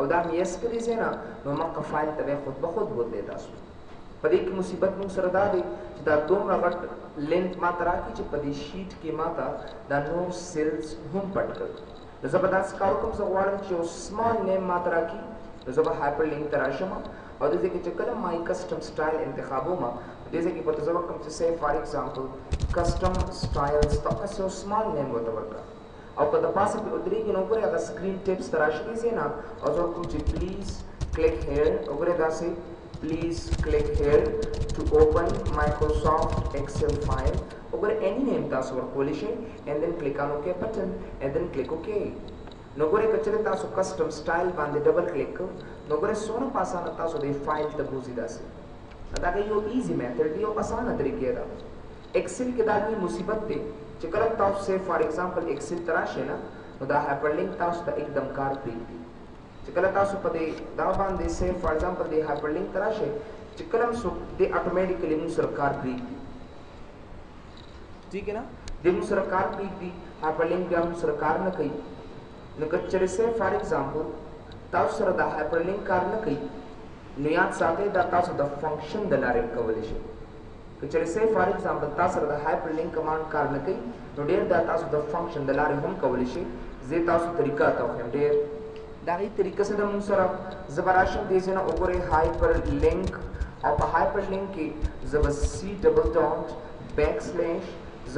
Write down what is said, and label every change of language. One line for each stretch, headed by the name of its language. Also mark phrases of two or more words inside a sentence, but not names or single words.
Pashto: دا مې یس کړي ځای نه نو مخکې فایل ته به خود به خود بوتلی تاسو په دې کې مصیبت موږ سره دا دی چې دا دومره غټ لینک ما ته راکړي چې په دې شیټ کې ما ته دا نور سیلز هم پټ کړ نو زه به داسې کار وکړم زه غواړم چې یو سمال نیم ما ته راکړي نو زه به
English: hyperlink
Pashto: ته راشم او دې ځای کې چې کله
English: my custom style
Pashto: انتخابوم دې ځای کې به زه وکړم چې
English: say for example custom styles
Pashto: داسې یو
English: small name
Pashto: ورته ورکړه او که د پاسه پرې ودرېږي نو وګورئ هغه
English: screen tips
Pashto: ته راشي دې ځای نه او زه وکړم چې
English: please click here
Pashto: وګورئ داسې
English: please click here to open Microsoft Excel file over any name
Pashto: تاسو ورکولی شئ
English: and then click on OK button and then click OK
Pashto: نو ګورئ که چېرې تاسو
English: custom style
Pashto: باندې
English: double click
Pashto: کړو نو ګورئ څومره په اسانه تاسو دې فایل ته بوځي داسې دا یو
English: easy method
Pashto: دی یو اسانه طریقې ده ایکسل کې دا لوی مصیبت دی چې کله تاسو
English: say for example
Pashto: ایکسل ته راشئ نه نو دا
English: hyperlink
Pashto: تاسو ته एकदम کار پرېږدي چې کله تاسو په دې دا باندې
English: say for example
Pashto: دې
English: hyperlink
Pashto: ته راشئ چې کله هم څوک دې اټومیټیکلی موږ سره کار پرېږدي
Urdu: ٹھیک ہے نا
Pashto: دې موږ سره کار پرېږدي
English: hyperlink
Pashto: بیا موږ سره کار نه کوي نو که چېرې
English: say for example
Pashto: تاسو سره دا
English: hyperlink
Pashto: کار نه کوي نو یاد ساتئ دا تاسو د فنکشن د لارې کولی شئ که چېرې
English: say for example
Pashto: تاسو سره د
English: hyperlink command
Pashto: کار نه کوي نو ډېر دا تاسو د فنکشن د لارې هم کولی شئ زه تاسو طریقه راته وښیم ډېر د هغې طریقه سره موږ سره زه به راشم دې ځای نه وګورئ
English: hyperlink
Pashto: او په
English: hyperlink
Pashto: کې زه به
English: C double dot backslash
Pashto: زه